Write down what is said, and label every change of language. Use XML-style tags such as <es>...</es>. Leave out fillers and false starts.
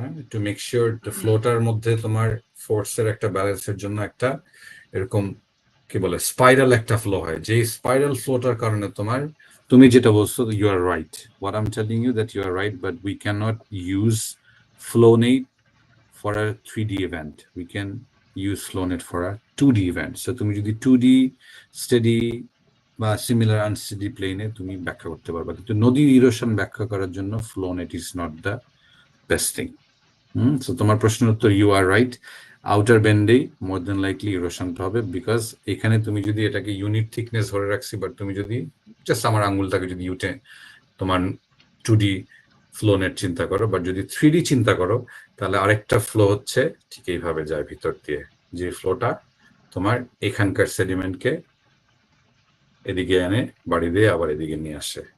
<bn>To make sure the floater মধ্যে তোমার ফোর্সের একটা ব্যালেন্সের জন্য একটা এরকম কি বলে স্পাইরাল একটা ফ্লো হয়, যে স্পাইরাল ফ্লোটার কারণে তোমার তুমি যেটা বলছো</bn> <en>You are right, what I am telling you that you are right, but we can not use FlowNet for a 3D event. We can use FlowNet for a 2D event.</en> <bn>So তুমি যদি 2D steady বা similar unsteady plane তুমি ব্যাখ্যা করতে পারবা, কিন্তু নদীর erosion ব্যাখ্যা করার জন্য</bn> <en>FlowNet is not the best thing. So</en> <bn>তোমার প্রশ্নের উত্তর</bn> <en>you are right.</en> <bn>Outer ব্যান্ডেই more then likely ইরোশনটা হবে, বিকজ এখানে তুমি যদি এটাকে ইউনিট থিকনেস ধরে রাখছি, বাট তুমি যদি জাস্ট আমার আঙ্গুলটাকে যদি ইউটে তোমার 2D ফ্লো নেট চিন্তা করো, বাট যদি 3D চিন্তা করো তাহলে আরেকটা ফ্লো হচ্ছে ঠিক এইভাবে যায় ভিতর দিয়ে, যে ফ্লোটা তোমার এখানকার সেডিমেন্টকে এদিকে এনে বাড়ি দিয়ে আবার এদিকে নিয়ে আসে।</bn>